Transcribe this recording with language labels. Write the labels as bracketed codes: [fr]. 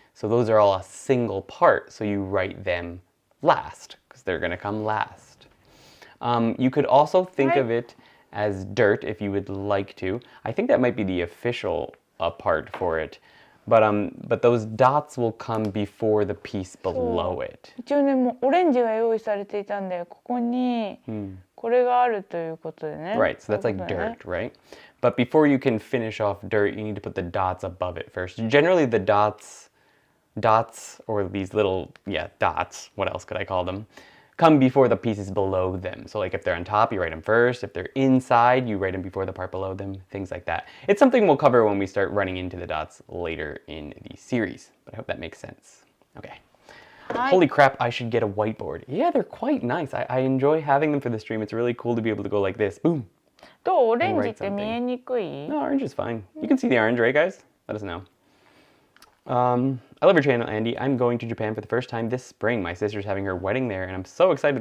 [en] So those are all a single part. So you write them last because they're going to come last. You could also think of it as dirt if you would like to. I think that might be the official part for it. But those dots will come before the piece below it. [ja] 一応ね、もうオレンジが用意されていたんで、ここにこれがあるということでね。 [en] Right, so that's like dirt, right? But before you can finish off dirt, you need to put the dots above it first. Generally the dots or these little, dots, what else could I call them, come before the pieces below them. So like if they're on top, you write them first. If they're inside, you write them before the part below them, things like that. It's something we'll cover when we start running into the dots later in the series, but I hope that makes sense. Okay. Holy crap, I should get a whiteboard. Yeah, they're quite nice. I enjoy having them for the stream. It's really cool to be able to go like this. Boom. [ja] どうオレンジって見えにくい? [en] No, orange is fine. You can see the orange, right, guys? Let us know. I love your channel, Andy. I'm going to Japan for the first time this spring. My sister's having her wedding there, and I'm so excited.